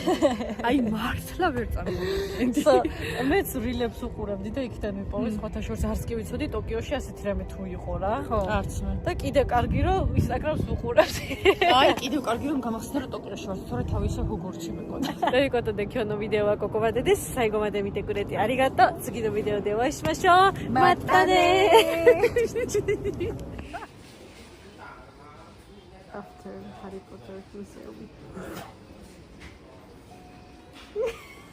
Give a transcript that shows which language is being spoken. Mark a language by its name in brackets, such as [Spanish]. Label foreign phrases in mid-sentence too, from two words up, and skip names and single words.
[Georgian] აი მართლა ვერ წარმოვიდგენთ. მეც რილებს უყურებდი და იქიდან მიპოვეს სხვათა შორის არც კი ვიცოდი ტოკიოში ასეთი რამე თუ იყო რა. არც მე. და კიდე კარგი რომ ინსტაგრამს უყურებდი. აი კიდევ კარგი რომ გამახსენე რომ ტოკიოში ვარ, თორე თავი ისე ჰოგორტში მეკონა. [Japanese] ということで今日のビデオはここまでです。最後まで見てくれてありがとう。次のビデオでお会いしましょう。またねー。After Harry Potter Museum.